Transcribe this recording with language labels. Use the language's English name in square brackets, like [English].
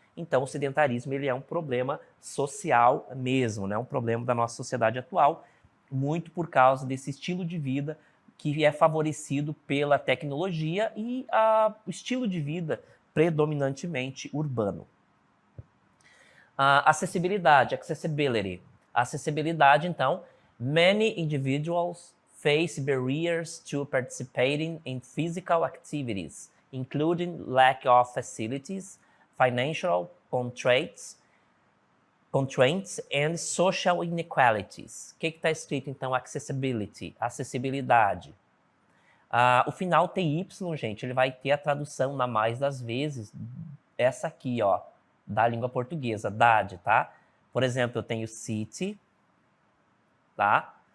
[Portuguese] Então, o sedentarismo, ele é um problema social mesmo, né, um problema da nossa sociedade atual, muito por causa desse estilo de vida que é favorecido pela tecnologia e o estilo de vida predominantemente urbano. Acessibilidade, accessibility. Acessibilidade, então, [English] many individuals face barriers to participating in physical activities, including lack of facilities, financial constraints, and social inequalities. [Portuguese] O que está escrito, então, accessibility, acessibilidade? O final TY, gente, ele vai ter a tradução na mais das vezes, essa aqui, ó, da língua portuguesa, dade, tá? Por exemplo, eu tenho city, tá?